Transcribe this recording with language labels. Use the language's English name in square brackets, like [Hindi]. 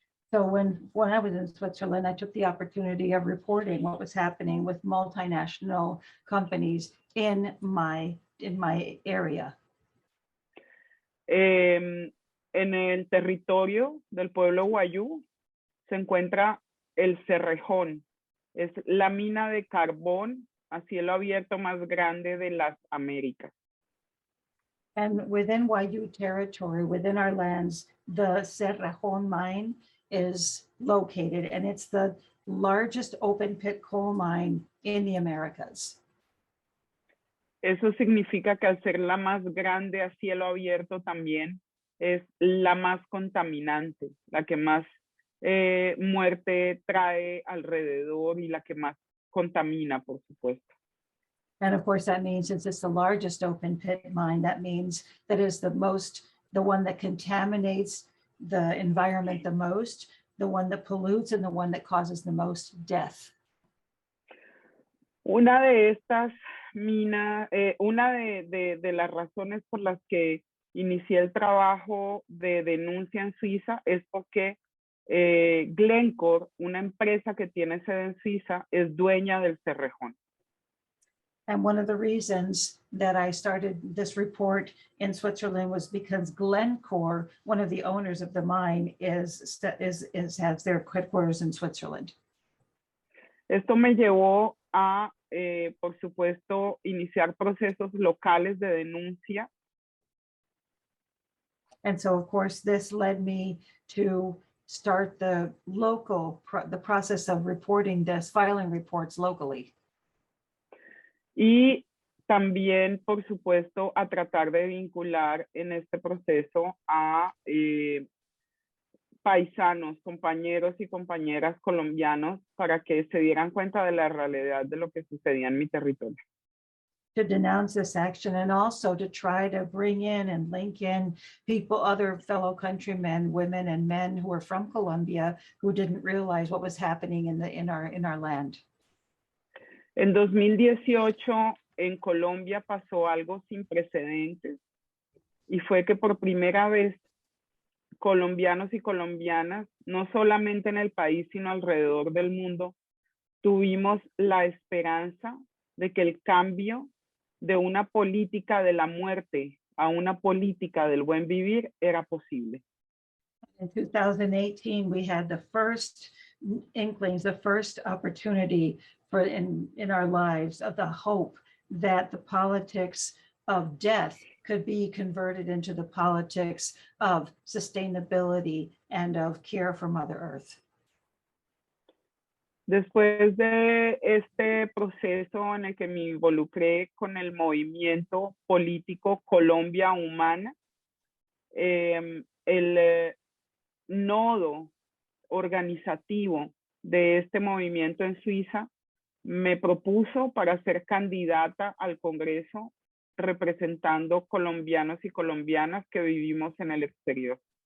[English] So when I was in Switzerland, I took the opportunity of reporting what was happening with multinational companies in my area. [Spanish] En el territorio del pueblo Wayuu se encuentra el Cerrejón. Es la mina de carbón a cielo abierto más grande de las Américas. [English] And within Wayuu territory, within our lands, the Cerrejón mine is located, and it's the largest open pit coal mine in the Americas. [Spanish] Eso significa que al ser la más grande a cielo abierto también es la más contaminante, la que más muerte trae alrededor y la que más contamina, por supuesto. [English] And of course, that means since it's the largest open pit mine, that means that is the one that contaminates the environment the most, the one that pollutes, and the one that causes the most death. [Spanish] Una de estas minas, una de las razones por las que inicié el trabajo de denuncia en Suiza es porque Glencore, una empresa que tiene sede en Suiza, es dueña del Cerrejón. [English] And one of the reasons that I started this report in Switzerland was because Glencore, one of the owners of the mine, has their headquarters in Switzerland. [Spanish] Esto me llevó a, por supuesto, iniciar procesos locales de denuncia. [English] And so, of course, this led me to start the process of reporting this, filing reports locally. [Spanish] Y también, por supuesto, a tratar de vincular en este proceso a paisanos, compañeros y compañeras colombianos para que se dieran cuenta de la realidad de lo que sucedía en mi territorio. [English] To denounce this action and also to try to bring in and link in people, other fellow countrymen, women and men who are from Colombia who didn't realize what was happening in our land. [Spanish] En 2018 en Colombia pasó algo sin precedentes y fue que por primera vez colombianos y colombianas, no solamente en el país, sino alrededor del mundo, tuvimos la esperanza de que el cambio de una política de la muerte a una política del buen vivir era posible. [English] In 2018, we had the first inklings, the first opportunity for in our lives of the hope that the politics of death could be converted into the politics of sustainability and of care for Mother Earth. [Spanish] Después de este proceso en el que me involucré con el movimiento político Colombia Humana, el nodo organizativo de este movimiento en Suiza me propuso para ser candidata al Congreso representando colombianos y colombianas que vivimos en el exterior.